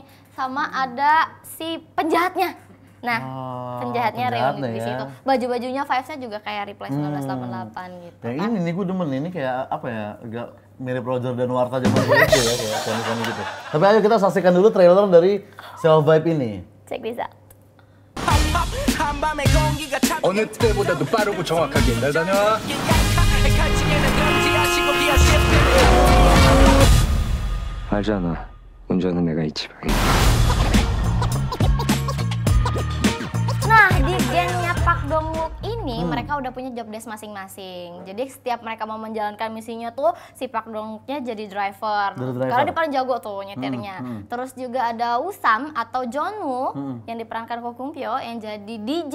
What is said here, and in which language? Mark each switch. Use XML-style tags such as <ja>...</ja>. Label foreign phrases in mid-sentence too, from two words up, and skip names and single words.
<id>Sama ada si penjahatnya. Nah, penjahatnya reuni di situ. Baju-bajunya vibes-nya juga kayak Reply 1988 gitu. Ya ini nih gue demen, ini kayak apa ya, agak mirip Roger dan Warta zaman dulu itu ya, kayak koni-koni gitu. Tapi ayo kita saksikan dulu trailer dari Self Vibe ini.</id> <en>Check this out.</en> <ko>어느 때보다도 빠르고 정확하게 잘 다녀와. 알잖아. 운전은 내가 이 지방에.</ko> <id>Nah, di gengnya Park Dong Wook ini mereka udah punya</id> <en>job desk</en> <id>masing-masing. Jadi setiap mereka mau menjalankan misinya tuh si Park Dong Wooknya jadi driver. Karena dia paling jago tuh nyetirnya. Terus juga ada Woo-sam atau Jong-woo yang diperankan Ko Kung-pyo yang jadi DJ.</id>